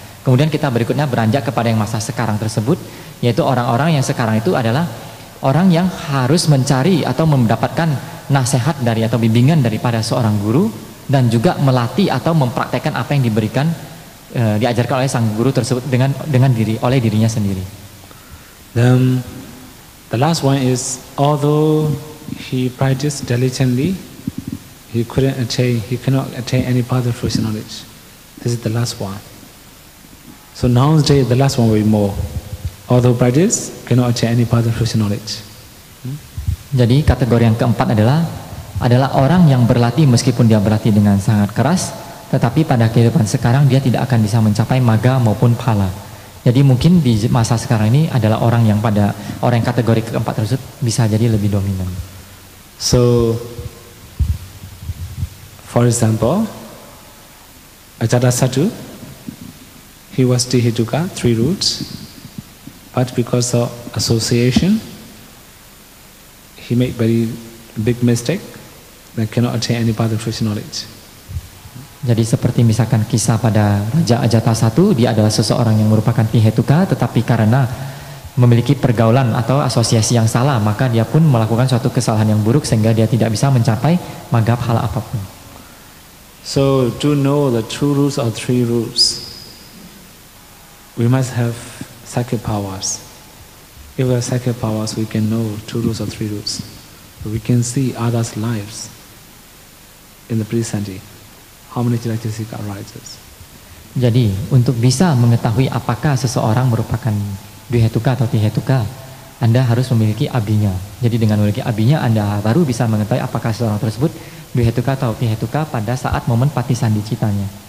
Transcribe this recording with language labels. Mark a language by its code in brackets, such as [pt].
[id] Kemudian kita berikutnya beranjak kepada yang masa sekarang tersebut, yaitu orang-orang yang sekarang itu adalah orang yang harus mencari atau mendapatkan nasihat dari atau bimbingan daripada seorang guru, dan juga melatih atau mempraktekkan apa yang diberikan diajarkan oleh sang guru tersebut oleh dirinya sendiri. [en] Then the last one is, although he practiced diligently, he cannot attain any further fruition knowledge. This is the last one. So nowadays the last one will be more. Although practice cannot attain any further fruition knowledge. [id] Jadi kategori yang keempat adalah orang yang berlatih meskipun dia berlatih dengan sangat keras, tetapi pada kehidupan sekarang dia tidak akan bisa mencapai magga maupun phala. Jadi mungkin di masa sekarang ini adalah orang yang kategori keempat tersebut bisa jadi lebih dominan. [en] So for example, Ajatasattu, he was Tihituka, 3 roots, but because of association, he made very big mistake that cannot attain any further fruition knowledge. [id] Jadi seperti misalkan kisah pada Raja Ajatasattu, dia adalah seseorang yang merupakan Tihetuka, tetapi karena memiliki pergaulan atau asosiasi yang salah, maka dia pun melakukan suatu kesalahan yang buruk sehingga dia tidak bisa mencapai magga phala apapun. [en] So to know the true roots or 3 roots, we must have psychic powers. If we have psychic powers, we can know 2 roots or 3 roots. We can see others' lives in the present day. How many characteristics arises? [id] Jadi untuk bisa mengetahui apakah seseorang merupakan Dwihetuka atau Tihetuka, Anda harus memiliki abinya. Jadi dengan memiliki abinya, Anda baru bisa mengetahui apakah seseorang tersebut Dwihetuka atau Tihetuka pada saat momen patisandicitanya.